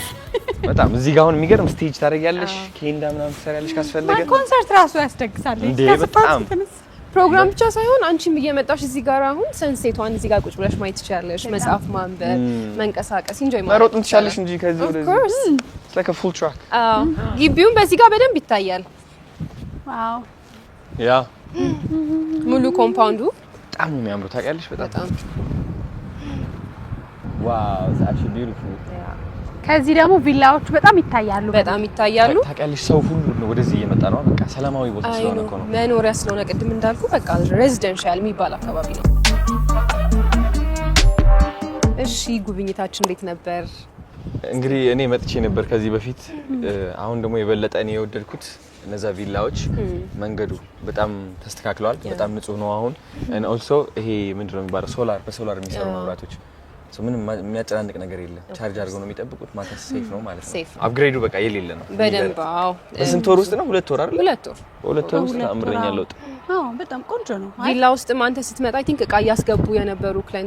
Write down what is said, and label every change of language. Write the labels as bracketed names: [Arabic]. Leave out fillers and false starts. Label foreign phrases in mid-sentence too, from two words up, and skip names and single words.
[Amharic] በጣም እዚህ ጋር አሁን የሚገርም ስቴጅ ታደርጊያለሽ፣ ኬንዳ ምናምን ትሰሪያለሽ ካስፈለገ። ኮንሰርት ራሱ ያስደግሳል። በጣም ፕሮግራም ብቻ ሳይሆን አንቺም እየመጣሽ እዚህ ጋር አሁን ሰንሴቷን እዚህ ጋር ቁጭ ብለሽ ማየት ትችያለሽ። መጽሐፍ ማንበብ፣ መንቀሳቀስ፣ ኢንጆይ ማለት መሮጥ ትችያለሽ እንጂ ከዚህ ወደዚህ [English] it's like a full track። [Amharic] ግቢውን በዚህ ጋር በደንብ ይታያል። ዋው ያ ሙሉ ኮምፓውንዱ በጣም ነው የሚያምረው ታውቂያለሽ። በጣም ዋው [English] it's actually beautiful። [Amharic] ከዚህ ደግሞ ቪላዎቹ በጣም ይታያሉ። ታውቂያለሽ ሰው ሁሉ ወደዚህ እየመጣ ነው። በቃ ሰላማዊ ቦታ ስለሆነ እኮ ነው፣ መኖሪያ ስለሆነ ቅድም እንዳልኩ በቃ ሬዚደንሻል የሚባል አካባቢ ነው። እሺ ጉብኝታችን እንዴት ነበር? እንግዲህ እኔ መጥቼ ነበር ከዚህ በፊት። አሁን ደግሞ የበለጠ እኔ የወደድኩት እነዛ ቪላዎች መንገዱ በጣም ተስተካክለዋል። በጣም ንጹህ ነው አሁን [English] and also [Amharic] ይሄ ምንድነው የሚባለው በሶላር የሚሰሩ መብራቶች ምንም የሚያጨናንቅ ነገር የለም። ቻርጅ አድርገው ነው የሚጠብቁት። ማታ ሴፍ ነው ማለት ነው። አፕግሬዱ በቃ የሌለ ነው በደንብ። አዎ በስንት ወር ውስጥ ነው? 2 ወር አይደል? 2 ወር። በ2 ወር ውስጥ አምረኛ ለውጥ። አዎ በጣም ቆንጆ ነው። ቪላ ውስጥ አንተ ስትመጣ [English] I think [Amharic] እቃ እያስገቡ የነበሩ ክላይንት